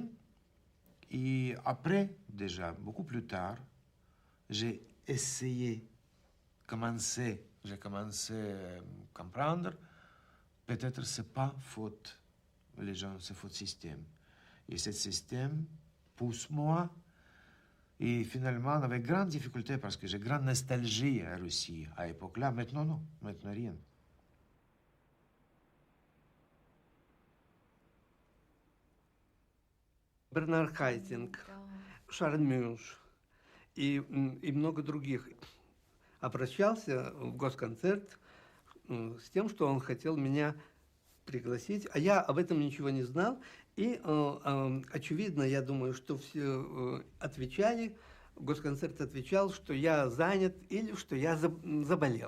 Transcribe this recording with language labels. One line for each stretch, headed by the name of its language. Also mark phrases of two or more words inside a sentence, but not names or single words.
French: Et après, déjà, beaucoup plus tard, j'ai essayé, j'ai commencé à comprendre, peut-être c'est pas faute, les gens, c'est faute système. Et ce système pousse moi, et finalement, avec grande difficulté, parce que j'ai grande nostalgie à Russie à l'époque-là, maintenant non, maintenant rien.
Russian: Бернард Хайтинг, Шарль Мюнш и много других обращался в Госконцерт с тем, что он хотел меня пригласить, а я об этом ничего не знал, и очевидно, я думаю, что все отвечали, Госконцерт отвечал, что я занят или что я заболел.